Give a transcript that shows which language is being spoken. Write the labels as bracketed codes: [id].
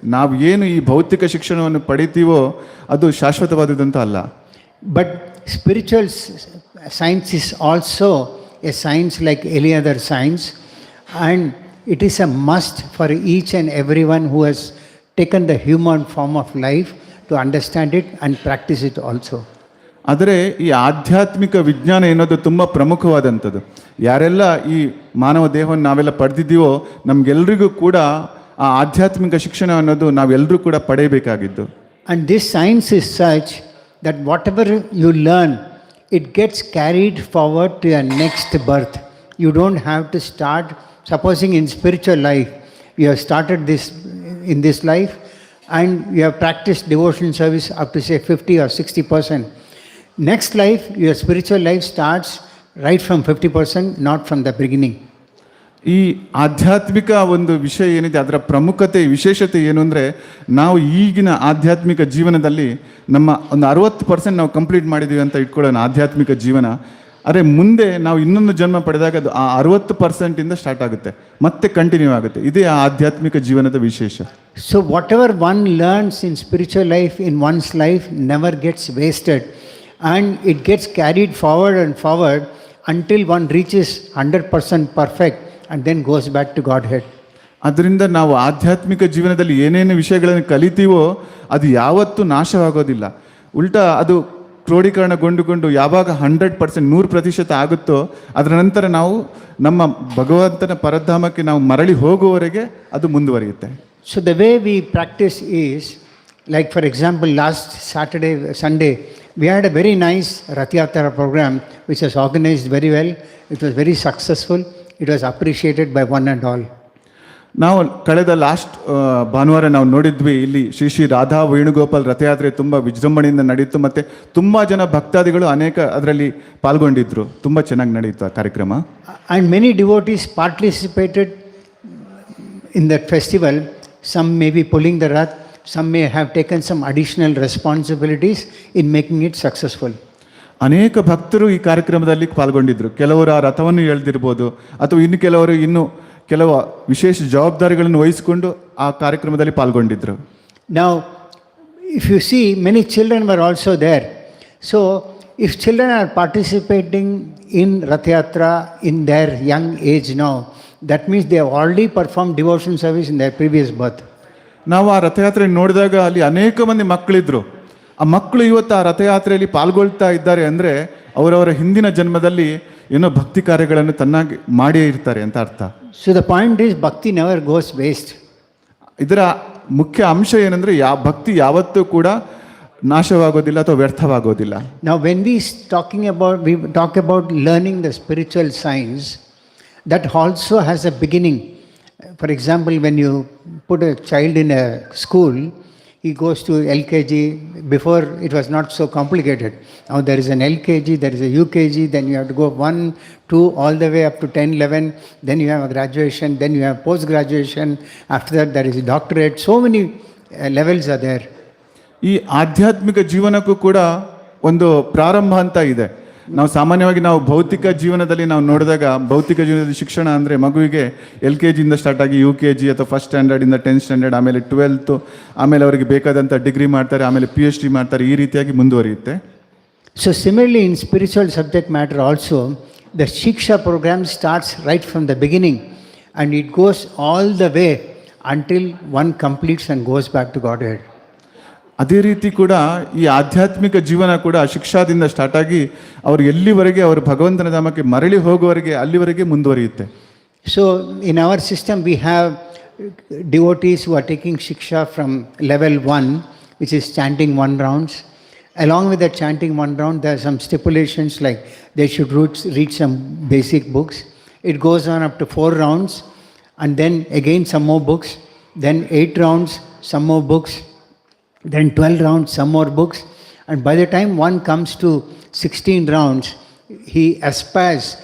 [kn] ನಾವು ಏನು ಈ ಭೌತಿಕ ಶಿಕ್ಷಣವನ್ನು ಪಡಿತೀವೋ ಅದು ಶಾಶ್ವತವಾದದಂತ ಅಲ್ಲ. [en] But spiritual science is also a science like any other science, and it is a must for each and everyone who has taken the human form of life to understand it and practice it also. [kn] ಆದರೆ ಈ ಆಧ್ಯಾತ್ಮಿಕ ವಿಜ್ಞಾನ ಎನ್ನೋದು ತುಂಬ ಪ್ರಮುಖವಾದಂಥದ್ದು. ಯಾರೆಲ್ಲ ಈ ಮಾನವ ದೇಹವನ್ನು ನಾವೆಲ್ಲ ಪಡೆದಿದ್ದೀವೋ ನಮಗೆಲ್ರಿಗೂ ಕೂಡ ಆ ಆಧ್ಯಾತ್ಮಿಕ ಶಿಕ್ಷಣ ಅನ್ನೋದು ನಾವೆಲ್ಲರೂ ಕೂಡ ಪಡೆಯಬೇಕಾಗಿದ್ದು. [en] And this science is such that whatever you learn, it gets carried forward to your next birth. You don't have to start, supposing in spiritual life, you have started this in this life and you have practiced devotion service up to say 50 or 60%. Next life, your spiritual life starts right from 50%, not from the beginning. [kn] ಈ ಆಧ್ಯಾತ್ಮಿಕ ಒಂದು ವಿಷಯ ಏನಿದೆ ಅದರ ಪ್ರಮುಖತೆ ವಿಶೇಷತೆ ಏನು ಅಂದರೆ, ನಾವು ಈಗಿನ ಆಧ್ಯಾತ್ಮಿಕ ಜೀವನದಲ್ಲಿ ನಮ್ಮ ಒಂದು 60% ನಾವು ಕಂಪ್ಲೀಟ್ ಮಾಡಿದ್ದೀವಿ ಅಂತ ಇಟ್ಕೊಳ್ಳೋಣ ಆಧ್ಯಾತ್ಮಿಕ ಜೀವನ. ಆದರೆ ಮುಂದೆ ನಾವು ಇನ್ನೊಂದು ಜನ್ಮ ಪಡೆದಾಗ ಅದು ಆ 60% ಸ್ಟಾರ್ಟ್ ಆಗುತ್ತೆ, ಮತ್ತೆ ಕಂಟಿನ್ಯೂ ಆಗುತ್ತೆ. ಇದೇ ಆ ಆಧ್ಯಾತ್ಮಿಕ ಜೀವನದ ವಿಶೇಷ. [en] So whatever one learns in spiritual life in one's life never gets wasted, and it gets carried forward and forward until one reaches 100% perfect and then goes back to Godhead. [kn] ಅದರಿಂದ ನಾವು ಆಧ್ಯಾತ್ಮಿಕ ಜೀವನದಲ್ಲಿ ಏನೇನು ವಿಷಯಗಳನ್ನು ಕಲಿತೀವೋ ಅದು ಯಾವತ್ತೂ ನಾಶವಾಗೋದಿಲ್ಲ. ಉಲ್ಟಾ ಅದು ಕ್ರೋಢೀಕರಣಗೊಂಡುಕೊಂಡು ಯಾವಾಗ 100% 100% ಆಗುತ್ತೋ ಅದರ ನಂತರ ನಾವು ನಮ್ಮ ಭಗವಂತನ ಪರಧಾಮಕ್ಕೆ ನಾವು ಮರಳಿ ಹೋಗುವವರೆಗೆ ಅದು ಮುಂದುವರಿಯುತ್ತೆ. [en] So the way we practice is, like for example last Sunday we had a very nice Rath Yatra program which was organized very well. It was very successful. It was appreciated by one and all. [kn] ನಾವು ಕಳೆದ last ಭಾನುವಾರ ನಾವು ನೋಡಿದ್ವಿ, ಇಲ್ಲಿ ಶ್ರೀ ಶ್ರೀ ರಾಧಾ ವೇಣುಗೋಪಾಲ್ ರಥಯಾತ್ರೆ ತುಂಬ ವಿಜೃಂಭಣೆಯಿಂದ ನಡೀತು, ಮತ್ತು ತುಂಬ ಜನ ಭಕ್ತಾದಿಗಳು ಅನೇಕ ಅದರಲ್ಲಿ ಪಾಲ್ಗೊಂಡಿದ್ರು. ತುಂಬ ಚೆನ್ನಾಗಿ ನಡೀತು ಆ ಕಾರ್ಯಕ್ರಮ. [en] And many devotees participated in that festival. Some may be pulling the rath, some may have taken some additional responsibilities in making it successful. [kn] ಅನೇಕ ಭಕ್ತರು ಈ ಕಾರ್ಯಕ್ರಮದಲ್ಲಿ ಪಾಲ್ಗೊಂಡಿದ್ರು. ಕೆಲವರು ಆ ರಥವನ್ನು ಎಳೆದಿರ್ಬೋದು, ಅಥವಾ ಇನ್ನು ಕೆಲವರು ಕೆಲವು ವಿಶೇಷ ಜವಾಬ್ದಾರಿಗಳನ್ನು ವಹಿಸಿಕೊಂಡು ಆ ಕಾರ್ಯಕ್ರಮದಲ್ಲಿ ಪಾಲ್ಗೊಂಡಿದ್ರು. [en] Now, if you see, many children were also there. So, if children are participating in Rath Yatra in their young age now, that means they have already performed devotion service in their previous birth. [kn] ನಾವು ಆ ರಥಯಾತ್ರೆ ನೋಡಿದಾಗ ಅಲ್ಲಿ ಅನೇಕ ಮಂದಿ ಮಕ್ಕಳಿದ್ರು. ಆ ಮಕ್ಕಳು ಇವತ್ತು ಆ ರಥಯಾತ್ರೆಯಲ್ಲಿ ಪಾಲ್ಗೊಳ್ತಾ ಇದ್ದಾರೆ ಅಂದರೆ ಅವರವರ ಹಿಂದಿನ ಜನ್ಮದಲ್ಲಿ ಏನೋ ಭಕ್ತಿ ಕಾರ್ಯಗಳನ್ನು ತನ್ನಾಗಿ ಮಾಡಿಯೇ ಇರ್ತಾರೆ ಅಂತ ಅರ್ಥ. [en] So the point is, bhakti never goes waste. [kn] ಇದರ ಮುಖ್ಯ ಅಂಶ ಏನಂದರೆ ಭಕ್ತಿ ಯಾವತ್ತೂ ಕೂಡ ನಾಶವಾಗೋದಿಲ್ಲ ಅಥವಾ ವ್ಯರ್ಥವಾಗೋದಿಲ್ಲ. [en] Now when we talk about learning the spiritual science, that also has a beginning. For example, when you put a child in a school, he goes to LKG. Before it was not so complicated. Now there is an LKG, there is a UKG, then you have to go 1, 2, all the way up to 10, 11. Then you have a graduation, then you have post-graduation. After that there is a doctorate. So many levels are there. [kn] ಈ ಆಧ್ಯಾತ್ಮಿಕ ಜೀವನಕ್ಕೂ ಕೂಡ ಒಂದು ಪ್ರಾರಂಭ ಅಂತ ಇದೆ. ನಾವು ಸಾಮಾನ್ಯವಾಗಿ ಭೌತಿಕ ಜೀವನದಲ್ಲಿ ನಾವು ನೋಡಿದಾಗ ಭೌತಿಕ ಜೀವನದಲ್ಲಿ ಶಿಕ್ಷಣ ಅಂದರೆ ಮಗುವಿಗೆ LKG ಇಂದ ಸ್ಟಾರ್ಟ್ ಆಗಿ UKG ಅಥವಾ ಫಸ್ಟ್ ಸ್ಟ್ಯಾಂಡರ್ಡಿಂದ 10th ಸ್ಟ್ಯಾಂಡರ್ಡ್, ಆಮೇಲೆ 12th, ಆಮೇಲೆ ಅವರಿಗೆ ಬೇಕಾದಂಥ ಡಿಗ್ರಿ ಮಾಡ್ತಾರೆ, ಆಮೇಲೆ PhD ಮಾಡ್ತಾರೆ, ಈ ರೀತಿಯಾಗಿ ಮುಂದುವರಿಯುತ್ತೆ. [en] So similarly in spiritual subject matter also, the Shiksha program starts right from the beginning and it goes all the way until one completes and goes back to Godhead. [kn] ಅದೇ ರೀತಿ ಕೂಡ ಈ ಆಧ್ಯಾತ್ಮಿಕ ಜೀವನ ಕೂಡ ಶಿಕ್ಷಾದಿಂದ ಸ್ಟಾರ್ಟ್ ಆಗಿ ಅವರು ಎಲ್ಲಿವರೆಗೆ ಅವರು ಭಗವಂತನ ಧಾಮಕ್ಕೆ ಮರಳಿ ಹೋಗುವವರೆಗೆ ಅಲ್ಲಿವರೆಗೆ ಮುಂದುವರಿಯುತ್ತೆ. [en] So in our system we have devotees who are taking Shiksha from level 1, which is chanting 1 rounds. Along with that chanting 1 round, there are some stipulations like they should read some basic books. It goes on up to 4 rounds and then again some more books, then 8 rounds, some more books, then 12 rounds, some more books, and by the time one comes to 16 rounds, he aspires